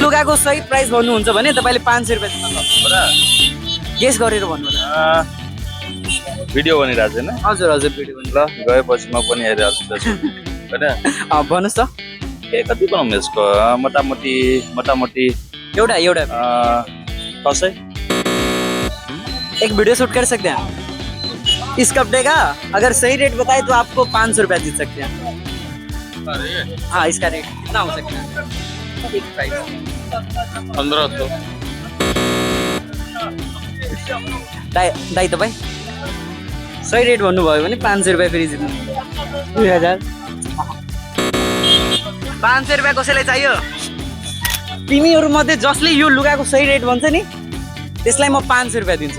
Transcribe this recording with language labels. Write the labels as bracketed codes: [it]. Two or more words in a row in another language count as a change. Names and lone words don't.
[ne] लुगाको सही प्राइस भन्नुहुन्छ भने तपाईले 500 रुपैयाँ जित्न सक्नुहुन्छ। गेस गरेर भन्नु होला। भिडियो बनिरहेको छैन? हजुर हजुर भिडियो बनिरहेको ल गएपछि म पनि हेरिरहेको छु हैन। भन्नुहोस् त ए कति बनाउँ यसको? मोटामोटी एउटा कसै [hi] एक वीडियो शूट कर सकते हैं इस कपड़े का। अगर सही रेट बताए तो आपको 500 रुपया जीत सकते हैं। हाँ इसका रेट कितना हो सकता है? एक प्राइस 1500। [ne] दाइ तपाईँ सही रेट भन्नुभयो भने 500 रुपया फेरि जित्नु। 2000 500 रुपया कसैलाई चाहियो? तिमीहरू मध्ये जसले यो लुगाको सही रेट भन्छ नि त्यसलाई म 500 रुपया दिन्छु।